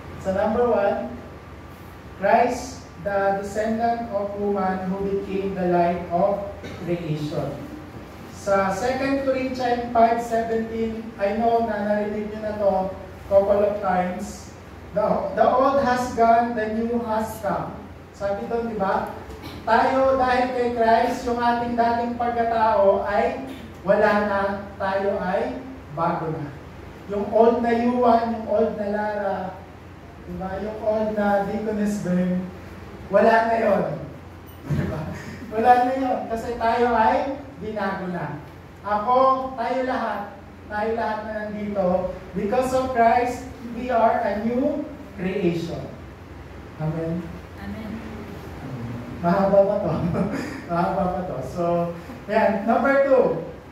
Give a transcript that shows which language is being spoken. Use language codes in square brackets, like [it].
[en] So number 1, Christ, the descendant of woman who became the light of creation. [tl] Sa 2 Corinthians 5:17, [en] I know [tl] na narinig nyo na to [en] couple of times. The old has gone, the new has come. [tl] Sabi doon, di ba? Tayo dahil kay Christ, yung ating dating pagkatao ay wala na, tayo ay bago na. Yung old na Yuan, yung old na Lara, di ba? Yung old na Deaconess Ben, wala na yun. Diba? Wala na yun, kasi tayo ay binago na. Ako, tayo lahat na nandito. [en] Because of Christ, we are a new creation. Amen? Amen. [tl] Mahaba pa to. Mahaba pa to. So, yan. Number 2.